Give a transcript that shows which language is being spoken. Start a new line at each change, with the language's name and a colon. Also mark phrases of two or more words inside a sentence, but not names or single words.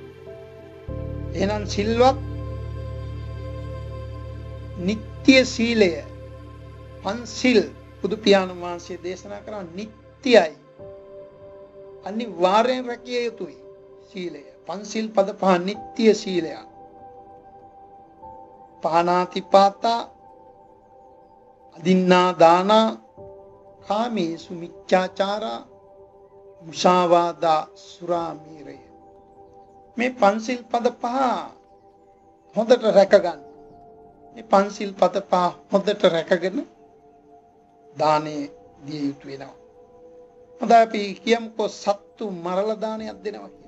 Sinhala: එහෙනම් සිල්වත් නිත්‍ය සීලය පන්සිල් බුදු පියාණන් වහන්සේ දේශනා කරා නිත්‍යයි. අනිවාර්යෙන් රැකිය යුතුයි සීලය. පන්සිල් පද පහ නිත්‍ය සීලයක්.
Pali: පානාතිපාතා, අදින්නා දානා, කාමේසු මිච්ඡාචාරා, මුසාවාදා, සුරාමීරය.
Sinhala: මේ පන්සිල් පද පහ හොඳට රැකගන්න. මේ පන්සිල් පද පහ හොඳට රැකගෙන දානේ දිය යුතු වෙනවා. හොඳයි අපි කියමුකෝ සත්තු මරලා දානයක් දෙනවා කියලා.